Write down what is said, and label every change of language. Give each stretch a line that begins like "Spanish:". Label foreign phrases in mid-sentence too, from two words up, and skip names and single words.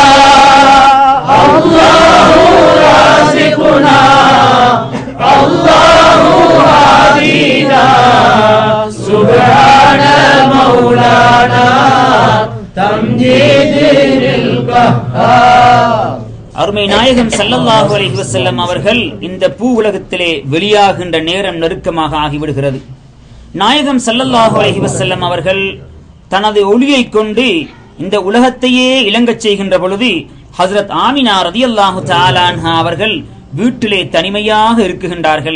Arabic: الله رازقنا الله هادينا سبحان مولانا تمجيد القهار.
Tamil: அருமை நாயகம்
Arabic: صلى الله عليه وسلم
Tamil: அவர்கள் இந்த பூ உலகத்திலே வெளியாகின்ற நேரம் நெருக்கமாக ஆகிவிடுகிறது. நாயகம்
Arabic: صلى الله عليه وسلم
Tamil: அவர்கள் தனது ஒளியை கொண்டு இந்த உலகத்தையே இலங்கச் செய்கின்ற பொழுது ஹஜ்ரத் ஆமினா
Arabic: رضي الله تعالى عنها
Tamil: அவர்கள் வீட்டிலே தனிமையாக இருக்குகின்றார்கள்.